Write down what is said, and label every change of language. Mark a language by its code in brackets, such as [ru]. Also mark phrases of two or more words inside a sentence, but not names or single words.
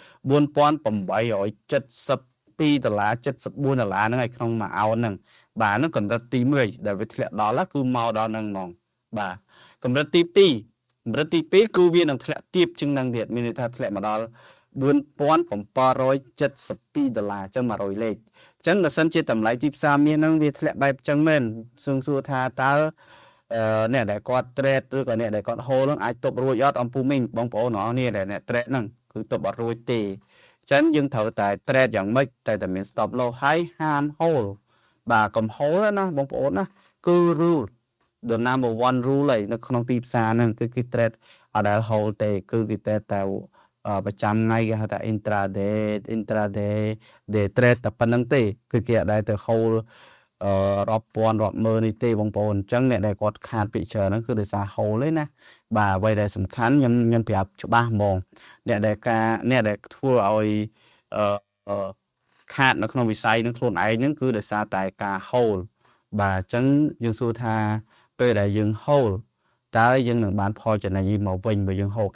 [km] $4,872.74 ហ្នឹងហើយក្នុងមួយអោនហ្នឹងបាទហ្នឹងកម្រិតទី1ដែលវាធ្លាក់ដល់គឺមកដល់ហ្នឹងហ្មងបាទកម្រិតទី2គឺវានឹងធ្លាក់ទាបជាងហ្នឹងទៀតមានន័យថាធ្លាក់មកដល់ $4,772ចឹង100លេខចឹងបើសិនជាតម្លៃទីផ្សារមាសហ្នឹងវាធ្លាក់បែបចឹងមែនសួរថា តើអ្នកដែលគាត់ trade ឬក៏អ្នកដែលគាត់ hold ហ្នឹងអាចទប់រួចអត់អំពូមីងបងប្អូនអរគ្នាដែលអ្នក trade ហ្នឹងគឺទប់អត់រួចទេចឹ ងយើងត្រូវតែ trade យ៉ាងម៉េចតែមាន [en] stop loss [km] ហើយហាម hold បាទកុំ hold ណាបងប្អូនណាគឺ [en] rule the number one rule [km] ឯនៅក្នុងទីផ្សារហ្នឹងគឺគេ trade អត់ដែល hold ទេគឺគេ trade តែប្រចាំថ្ងៃគេហៅថា [en] intraday day trade [km] តែប៉ុណ្្នឹងទេគឺគេអត់ដែលទៅ hold រាប់ពាន់រាប់ម៉ឺននេះទេបងប្អូនអញ្ចឹងអ្នកដែលគាត់ខាតពីច្រើនហ្នឹងគឺដោយសារ hold ទេណាបាទអ្វីដែលសំខាន់ខ្ញុំប្រាប់ច្បាស់ហ្មងអ្នកដែលធ្វើឲ្យ ខាតនៅក្នុងវិស័យនឹងខ្លួនឯងហ្នឹងគឺដោយសារតែការ hold បាទអញ្ចឹងយើងសួរថាពេលដែលយើង hold តើយើងនឹងបានផលចំណេញមកវិញបើយើង hold